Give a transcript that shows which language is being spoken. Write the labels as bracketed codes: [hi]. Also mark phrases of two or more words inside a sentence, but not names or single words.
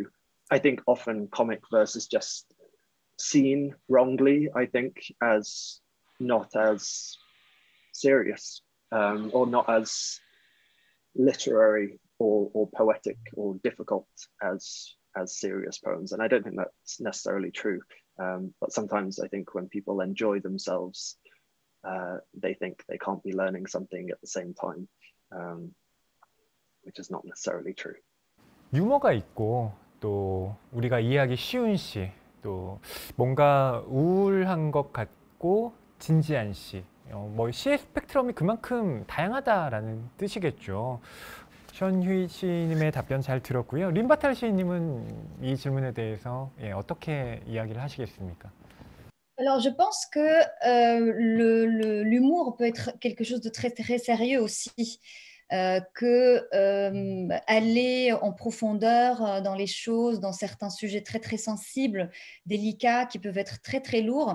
[en] I think often comic verse is just seen wrongly, I think, as not as serious or not as literary or poetic or difficult as serious poems. And I don't think that's necessarily true. But sometimes I think when people enjoy themselves, they think they can't be learning something at the same time, which is not necessarily true. [ko] 유머가 있고 또 우리가 이해하기 쉬운 시, 또 뭔가 우울한 것 같고 진지한 시, 뭐 시의 스펙트럼이 그만큼 다양하다라는 뜻이겠죠. 현휘 시인님의 답변 잘 들었고요. 림바탈 시인님은 이 질문에 대해서 어떻게 이야기를 하시겠습니까? [fr] Alors, je pense que l'humour peut être quelque chose de très, très sérieux aussi. Aller en profondeur dans les choses, dans certains sujets très, très sensibles, délicats, qui peuvent être très, très lourds.